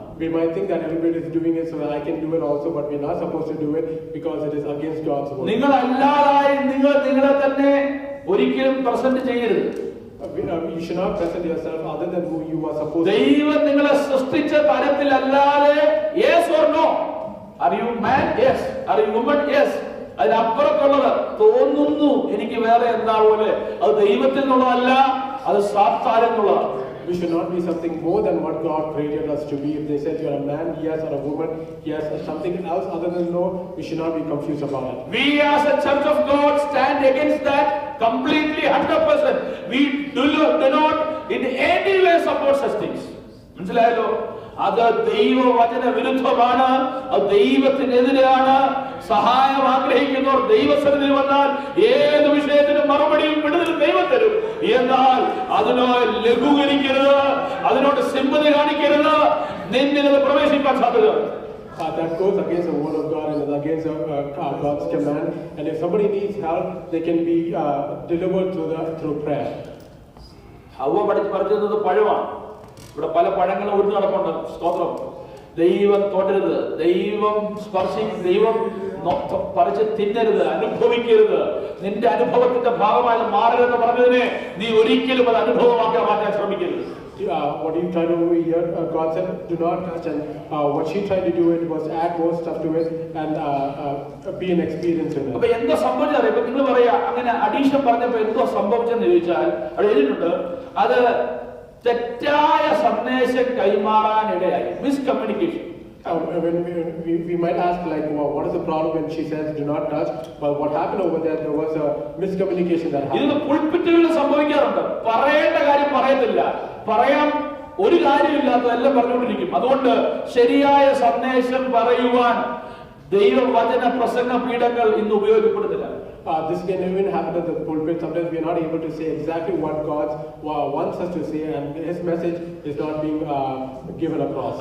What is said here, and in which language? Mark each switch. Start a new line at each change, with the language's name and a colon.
English: We might think that everybody is doing it so that I can do it also, but we are not supposed to do it because it is against God's word.
Malayalam: നിങ്ങൾ അല്ലാതായി നിങ്ങളെ തന്നെ ഒരിക്കലും present ചെയ്യരുത്.
English: You should not present yourself other than who you are supposed to.
Malayalam: ദൈവം നിങ്ങളെ സൃഷ്ടിച്ച തരത്തിലല്ലാതെ
English: yes or no, are you man? Yes. Are you woman? Yes.
Malayalam: അതിനപ്പുറത്തുള്ളത് തോന്നുന്നു എനിക്ക് വേറെ എന്താ പോലെ, അത് ദൈവത്തിൽ നിന്നുള്ളതല്ല, അത് സാത്താനിൽ നിന്നുള്ളതാണ്.
English: We should not be something more than what God created us to be. If they said you are a man, yes, or a woman, yes, or something else other than no, we should not be confused about it. We as a church of God stand against that completely 100%. We do not in any way support such things.
Malayalam: മനസ്സിലായല്ലോ? അത് ദൈവവചന വിരുദ്ധമാണ്, അത് ദൈവത്തിനെതിരെയാണ്. സഹായം ആഗ്രഹിക്കുന്നവർ ദൈവസന്നിധിയിൽ വന്നാൽ ഏത് വിഷയത്തിനും മറുപടിയും വിടുതലും ദൈവം തരും. എന്നാൽ അതിനോട് ലഘൂകരിക്കരുത്, അതിനോട് സിമ്പതി കാണിക്കരുത്, നിന്നിൽ പ്രവേശിക്കാൻ സാധ്യത.
English: That goes against the word of God and is against God's command. And if somebody needs help, they can be delivered through prayer.
Malayalam: ഹവ്വ പറിച്ചത് പഴമാണ്. ഇവിടെ പല പഴങ്ങളും ഒഴിഞ്ഞു നടക്കുന്നുണ്ട്. സ്തോത്രം. ദൈവം തൊടരുത്, ദൈവം ദൈവം പറിച്ച് തിന്നരുത്, അനുഭവിക്കരുത്. നിന്റെ അനുഭവത്തിന്റെ ഭാഗമായി മാറരുതെന്ന് പറഞ്ഞതിനെ നീ ഒരിക്കലും അത് അനുഭവമാക്കി മാറ്റാൻ ശ്രമിക്കരുത്.
English: What you try to do here, God said, do not touch, and what she tried to do it was add more stuff to it and be an experience in it.
Malayalam: അപ്പൊ എന്താ സംഭവിച്ചത്? ഇപ്പൊ നിങ്ങൾ പറയാ അങ്ങനെ അഡീഷൻ പറഞ്ഞപ്പോ എന്തോ സംഭവിച്ചെന്ന് ചോദിച്ചാൽ അവിടെ എഴുതിയിട്ടുണ്ട്, അത് തെറ്റായ സന്ദേശം കൈമാറാനിടയായി, miscommunication.
English: When we might ask like, well, what is the problem when she says do not touch? But what happened over there was a miscommunication that happened.
Malayalam: ഇത് പുൾപിറ്റുകളിൽ സംഭവിക്കാറുണ്ട്. പറയേണ്ട കാര്യം പറയത്തില്ല, പറയാൻ ഒരു കാര്യമില്ലാത്തതെല്ലാം പറഞ്ഞുകൊണ്ടിരിക്കും. അതുകൊണ്ട് ശരിയായ സന്ദേശം പറയുവാൻ ദൈവവചന പ്രസംഗ പീഠങ്ങൾ ഇന്ന് ഉപയോഗപ്പെടുത്തില്ല.
English: This can even happen at the pulpit. Sometimes we are not able to say exactly what God wants us to say, and His message is not being given across.